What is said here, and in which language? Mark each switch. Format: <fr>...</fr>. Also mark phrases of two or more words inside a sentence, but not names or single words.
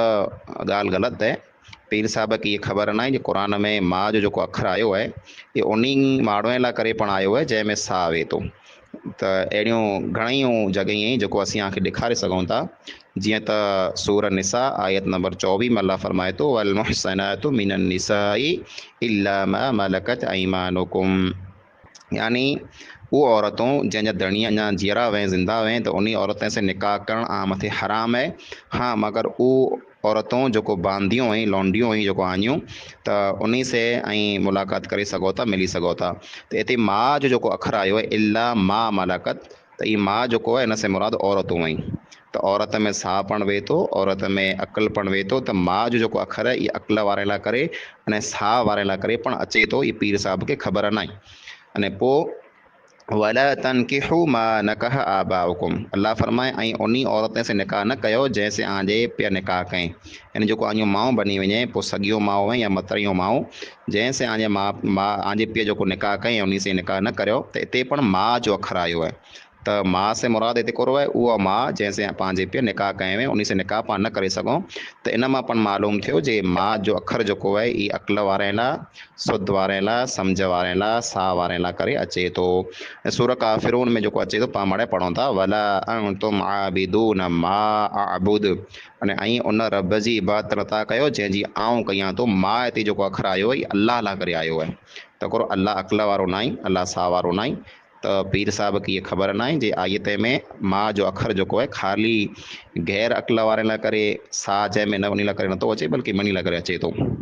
<sd>पण इहा ॻाल्हि ग़लति आहे। पीर साहब खे इहा ख़बर न आहे जे क़ुर में मां जो जेको अख़र आयो आहे इहो उन माण्हूअ लाइ करे पण आयो आहे जंहिंमें साह आवे थो। त अहिड़ियूं घणियूं जॻहियूं आहिनि जेको असीं तव्हांखे ॾेखारे सघूं था। जीअं त सूर निसा आयत नंबर 24 में अल्लाह फरमाए थो</sd> <ar>والمحصنات من النساء إلا ما ملكت أيمانكم,</ar> <sd>यानी वो औरतूं जंहिंजा धणी अञा जीअरा हुआ ज़िंदा हुआ त उन औरतुनि से निकाह करणु मथे हराम आहे। हाँ, मगर उहो औरतूं जेको बांदियूं हुई लौंडियूं हुई जेको आनियूं त उन से ऐं मुलाक़ात करे सघो था, मिली सघो था। त हिते मां जो जेको अख़र आयो आहे</sd> <ar>إلا ما ملكت,</ar> <sd>त इहा मां जेको आहे हिन से मुराद औरतूं आहिनि। त औरत में साह पण वेहे थो, औरत में अक़ल पण वेहे थो। त मां जो जेको अख़र आहे इहा अक़ल वारे लाइ करे अने साह वारे लाइ करे पण अचे थो। इहा पीर साहिब खे ख़बर न आहे। अने पोइ</sd> <ar>ولا تنكحوا ما نكح آباؤكم,</ar> <sd>अल्लाह फरमाए ऐं उन औरत से निकाह न कयो जंहिंसे आजे पिया निकाह कयईं। यानी जेको आनियूं माऊं बनी वञे, पोइ सॻियूं माऊं या मतरियूं माऊं जंहिंसे आजे मां आजे पीउ जेको निकाह कयईं उन से निकाह न करियो। त हिते पण मां जो अख़र आयो आहे। त मां से मुराद हिते कहिड़ो आहे, उहा मां जंहिंसे पंहिंजे पीउ निकाह कयो हुई उन से निकाह पाण न करे सघूं। त इन मां पण मालूम थियो जे मां जो अख़र जेको आहे इहा अक़ल वारे लाइ, सुध वारे लाइ, सम्झ वारे लाइ, साह वारे लाइ करे अचे थो। सूर काफ़िरून में जेको अचे थो पाण माड़े पढ़ूं था</sd> <ar>ولا أنتم عابدون ما أعبد,</ar> <sd>अने ऐं उन रब जी इबादत नथा कयो जंहिंजी आऊं कयां थो। मां हिते जेको अख़र आयो आहे अलाह लाइ करे आयो आहे। त हिकिड़ो अलाह अक़ल वारो न आहे, अलाह साह वारो न आहे। त पीर साहिब खे इहा ख़बर न आहे जे आयत में मां जो अख़र जेको आहे ख़ाली गैर अक़ल वारे लाइ करे साह जंहिंमें न उन लाइ करे नथो अचे, बल्कि मनी लाइ करे अचे थो।</sd>